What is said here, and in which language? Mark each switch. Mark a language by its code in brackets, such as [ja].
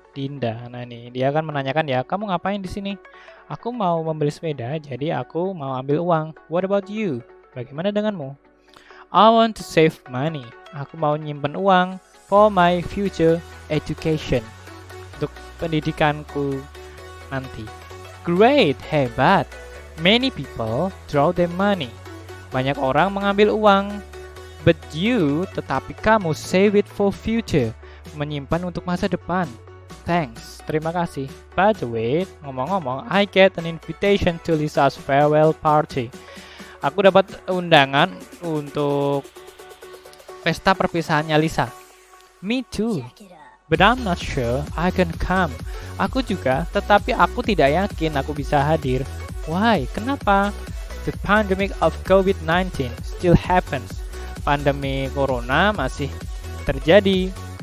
[id] Dinda, nah ini dia akan menanyakan ya, kamu ngapain di sini? Aku mau membeli sepeda, jadi aku mau ambil uang. [en] What about you? [id] Bagaimana denganmu? [en] I want to save money. [id] Aku mau nyimpen uang [en] for my future education, [id] untuk pendidikanku nanti. [en] Great, [id] hebat. [en] Many people draw their money. [id] Banyak orang mengambil uang. [en] But you, [id] tetapi kamu [en] save it for future, [id] menyimpan untuk masa depan. [en] Thanks, [id] terima kasih. [en] By the way, [id] ngomong-ngomong, [en] I get an invitation to Lisa's farewell party. [id] Aku dapat undangan untuk pesta perpisahannya Lisa. [en] Me too, but I'm not sure I can come. [id] Aku juga, tetapi aku tidak yakin aku bisa hadir. [en] Why? [id] Kenapa? [en] The pandemic of COVID-19 still happens. [id] Pandemi corona masih terjadi.